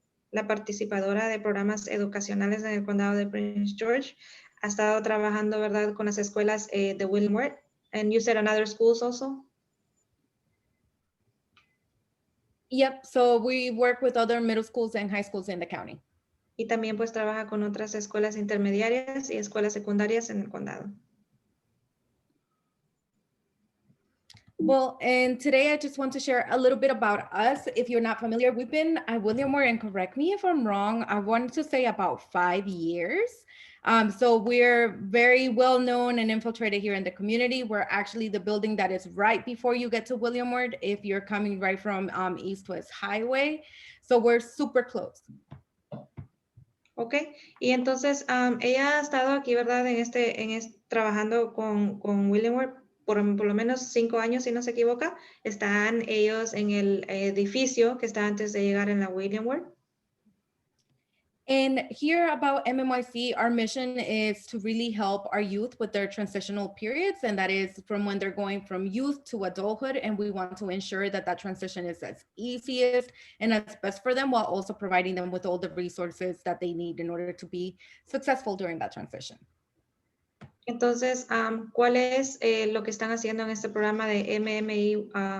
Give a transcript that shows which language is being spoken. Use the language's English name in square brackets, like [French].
[Spanish] La participadora de programas educacionales en el condado de Prince George. Ha estado trabajando, ¿verdad? Con las escuelas de William Ward. [English] And you said another schools also? Yep, so we work with other middle schools and high schools in the county. [Spanish] Y también pues trabaja con otras escuelas intermediarias y escuelas secundarias en el condado. [English] Well, and today I just want to share a little bit about us. If you're not familiar, we've been at William Ward, and correct me if I'm wrong, I wanted to say about 5 years. So we're very well known and infiltrated here in the community. We're actually the building that is right before you get to William Ward, if you're coming right from East West Highway. So we're super close. [Spanish] Ok, y entonces ella ha estado aquí, ¿verdad? Trabajando con William Ward por lo menos 5 años, si no se equivoca. Están ellos en el edificio que está antes de llegar en la William Ward. [English] And here about MMYC, our mission is to really help our youth with their transitional periods, and that is from when they're going from youth to adulthood, and we want to ensure that that transition is as easiest and as best for them, while also providing them with all the resources that they need in order to be successful during that transition. [Spanish] Entonces, ¿cuál es lo que están haciendo en este programa de MMIC?